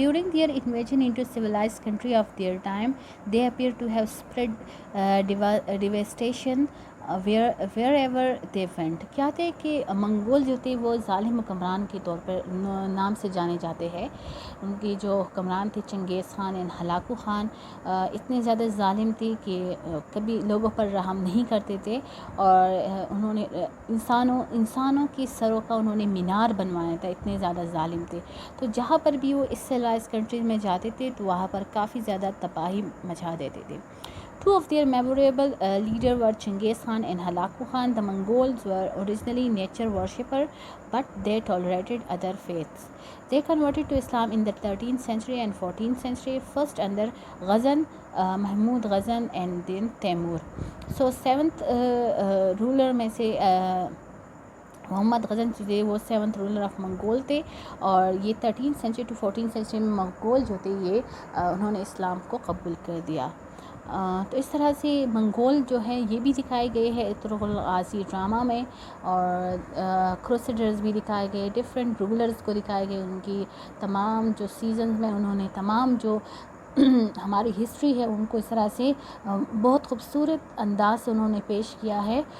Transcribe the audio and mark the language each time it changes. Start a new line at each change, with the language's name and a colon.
English: During their invasion into civilized country of their time, they appear to have spread devastation wherever they went.
Urdu: کیا تھے کہ منگول جو تھے وہ ظالم حکمران کے طور پر نام سے جانے جاتے ہیں. ان کی جو حکمران تھے چنگیز خان اور ہلاکو خان اتنے زیادہ ظالم تھے کہ کبھی لوگوں پر رحم نہیں کرتے تھے, اور انہوں نے انسانوں کی سروں کا انہوں نے مینار بنوایا تھا, اتنے زیادہ ظالم تھے. تو جہاں پر بھی وہ اس سیلائز کنٹریز میں جاتے تھے تو وہاں پر کافی زیادہ تباہی مچا دیتے تھے.
English: Two of their memorable leaders were Chinggis Khan and Halaku Khan. The Mongols were originally nature worshippers, but they tolerated other faiths. They converted to Islam in the 13th century and 14th century, first under Ghazan, Mahmud Ghazan, and then Timur.
Urdu: So seventh ruler میں سے محمد غزن تھے, وہ 7th ruler of Mongol تھے, اور یہ 13th century to 14th century میں منگول جو تھے یہ انہوں نے اسلام کو قبول کر دیا. تو اس طرح سے منگول جو ہے یہ بھی دکھائے گئے ہیں ارطغرل غازی ڈرامہ میں, اور کروسیڈرز بھی دکھائے گئے, ڈفرینٹ رولرز کو دکھائے گئے, ان کی تمام جو سیزنز میں انہوں نے تمام جو ہماری ہسٹری ہے ان کو اس طرح سے بہت خوبصورت انداز سے انہوں نے پیش کیا ہے.